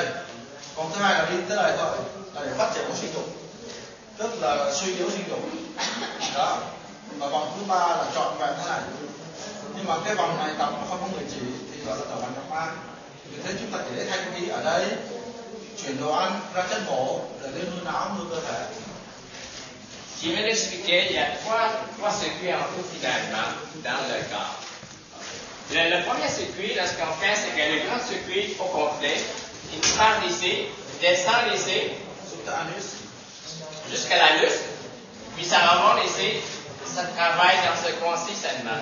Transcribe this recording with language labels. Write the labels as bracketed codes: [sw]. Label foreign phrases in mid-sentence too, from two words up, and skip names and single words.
[vi] Vòng thứ hai là đi tới đây thôi. Là để phát triển bộ sinh dục, tức là suy yếu sinh dục đó. Và vòng thứ 3 là trọn vẹn thế này. Nhưng mà cái vòng này tập mà không có người chỉ thì gọi là tập bằng tập 3. Vì thế chúng ta chỉ lấy thanh khí ở đây, chuyển đồ ăn ra chất bổ để lên nuôi não, nuôi cơ thể. [fr] Je vais l'expliquer, il y a trois circuits en tout finalement dans le corps. Le premier circuit, là, ce qu'on fait, c'est que le grand circuit au complet, il part d'ici, descend ici, jusqu'à l'anus, puis ça remonte ici, ça travaille dans ce coin-ci seulement.